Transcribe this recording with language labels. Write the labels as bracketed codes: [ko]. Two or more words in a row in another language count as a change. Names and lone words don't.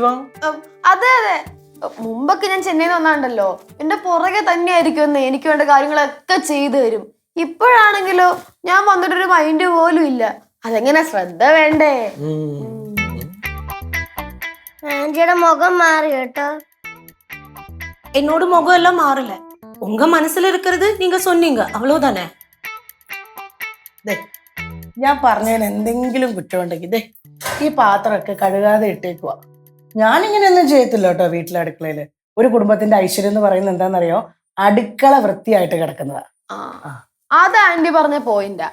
[ml] അതെ അതെ, മുമ്പൊക്കെ ഞാൻ ചെന്നൈയിൽ വന്നാണ്ടല്ലോ എന്റെ പുറകെ തന്നെയായിരിക്കും, എനിക്ക് വേണ്ട കാര്യങ്ങളൊക്കെ ചെയ്തു തരും. ഇപ്പോഴാണെങ്കിലോ ഞാൻ വന്നിട്ടൊരു മൈൻഡ് പോലും ഇല്ല. അതെങ്ങനെ ശ്രദ്ധ വേണ്ടേ? ആന്റിയുടെ മുഖം മാറി കേട്ടോ. എന്നോട് മുഖം എല്ലാം മാറില്ല. [ta] உங்க മനസ്സിൽ இருக்கிறது நீங்க சொன்னீங்க, அவ்வளவுதானே. [ml] ഞാൻ പറഞ്ഞതിന് എന്തെങ്കിലും കുറ്റമുണ്ടെങ്കിൽ ഈ പാത്രമൊക്കെ കഴുകാതെ ഇട്ടേക്കുവാ. ഞാനിങ്ങനെയൊന്നും ചെയ്യത്തില്ല കേട്ടോ. വീട്ടിലെ അടുക്കളയില് ഒരു കുടുംബത്തിന്റെ ഐശ്വര്യം എന്ന് പറയുന്നത് എന്താണെന്നറിയോ? അടുക്കള വൃത്തിയായിട്ട് കിടക്കുന്നതാ. അത് ആന്റി പറഞ്ഞ പോയിന്റാ.